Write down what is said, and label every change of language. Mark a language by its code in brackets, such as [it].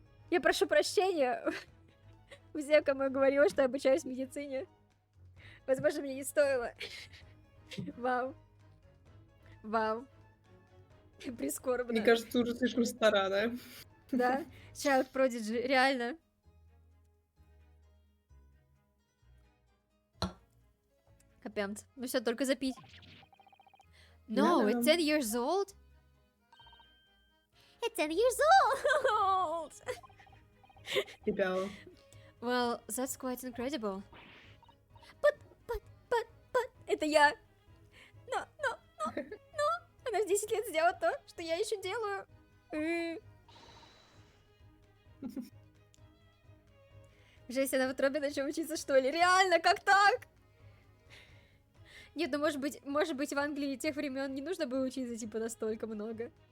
[ru] Я прошу прощения у всех, кому я говорила, что я обучаюсь в медицине. Возможно, мне не стоило. Вау. Вау. Прискорбно. Мне кажется, ты уже слишком стара, да? Да? [en] Child Prodigy, [ru] реально. Капец. Ну все, только запить. [en] No, it's 10 years old? It's 10 years old! [ru] Тебя. [en] Well, that's quite incredible. [ru] But, это я. Но, она в 10 лет сделала то, что я еще делаю. Жесть, она в утробе начала учиться, что ли? Реально, как так? Нет, ну может быть в Англии тех времен не нужно было учиться типа настолько много.